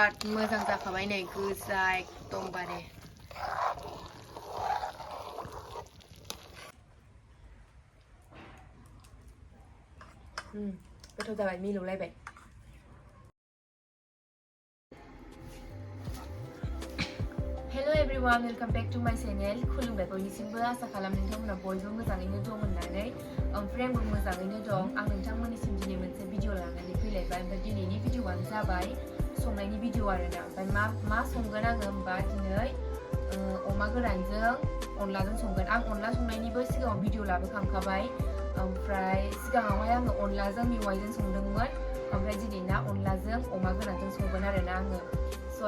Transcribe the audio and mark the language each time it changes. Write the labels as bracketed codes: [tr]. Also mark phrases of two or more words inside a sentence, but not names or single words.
[brx] बिराद मोजां जाखाबाय नै गोजा एकदमबारे गोथाव जाबाय मिलौलायबाय [en] Hello everyone, welcome back to my channel. [brx] खुलुमबाय बयनिसिमबो आसा खालाम नोंथांमोना बयबो मोजाङैनो दं होननानै ओमफ्राय आंबो मोजाङैनो दं आं नोंथांमोननिसिम दिनै मोनसे भिडिअ लानानै फैलायबाय ओमफ्राय दिनैनि भिडिअआनो जाबाय संनायनि भिडिअ आरोना ओमफ्राय मा संगोन आङो होमबा दिनै अमा गोरानजों अनलाजों संगोन आं अनला संनायनिबो सिगाङाव भिडिअ लाबोखांखाबाय ओमफ्राय सिगाङावहाय आङो अनलाजों मेवाइजों संदोंमोन ओमफ्राय दिनै ना अनलाजों अमा गोरानजों संगोन आरोना आङो स'